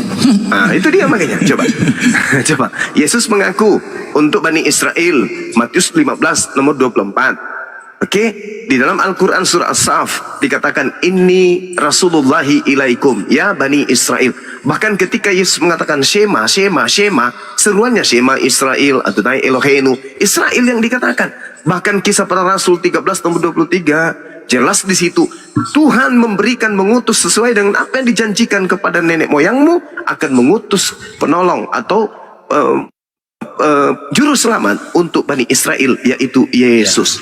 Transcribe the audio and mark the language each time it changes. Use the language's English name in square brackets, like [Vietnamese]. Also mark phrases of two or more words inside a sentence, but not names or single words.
[Indonesian] Nah, itu dia makanya. Coba. Coba. Yesus mengaku untuk Bani Israel. Matius 15 nomor 24. Oke, di dalam Al-Quran surah As-Saf dikatakan ini [Arabic] رسول الله إليكم يا بني إسرائيل. [Indonesian] Bahkan ketika Yesus mengatakan [Hebrew] שמע, שמע, שמע, [Indonesian] seruannya [Hebrew] שמע ישראל [Indonesian] atau [Hebrew] אדוני אלוהינו, [Indonesian] Israel yang dikatakan. Bahkan kisah para Rasul 13 nomor 23 jelas di situ Tuhan mengutus sesuai dengan apa yang dijanjikan kepada nenek moyangmu, akan mengutus penolong atau juru selamat untuk Bani Israel, yaitu Yesus.